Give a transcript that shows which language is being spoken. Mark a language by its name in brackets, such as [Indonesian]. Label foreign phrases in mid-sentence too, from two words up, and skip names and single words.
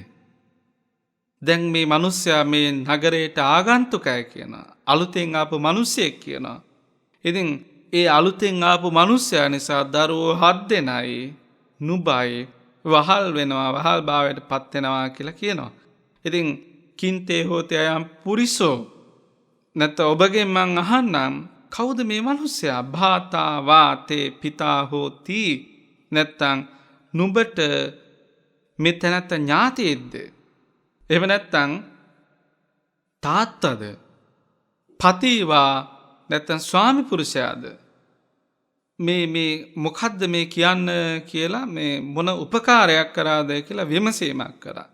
[Sinhala] දැන් මේ මිනිස්සයා මේ නගරයට ආගන්තුකයි කියනවා. අලුතෙන් ආපු මිනිස්සෙක් කියනවා. ඉතින් ඒ අලුතෙන් ආපු මිනිස්සයා නිසා දරුවෝ 7 දෙනයි නුබයි වහල් වෙනවා වහල් භාවයට පත් වෙනවා කියලා කියනවා. ඉතින් [Pali] කින්තේ හෝති අයම් පුරිසෝ [Sinhala] නැත්නම් ඔබගෙන් මං අහන්නම් කවුද මේ මිනිස්සයා? [Pali] භාතා වාතේ පිතා හෝති [Sinhala] නැත්නම් නුඹට මෙතනත් ඥාතියෙක්ද? එහෙම නැත්නම් තාත්තද? පතිවා නැත්නම් ස්වාමි පුරුෂයාද? මේ මොකද්ද මේ කියන්න කියලා මේ මොන උපකාරයක් කරාද කියලා විමසීමක් කරා.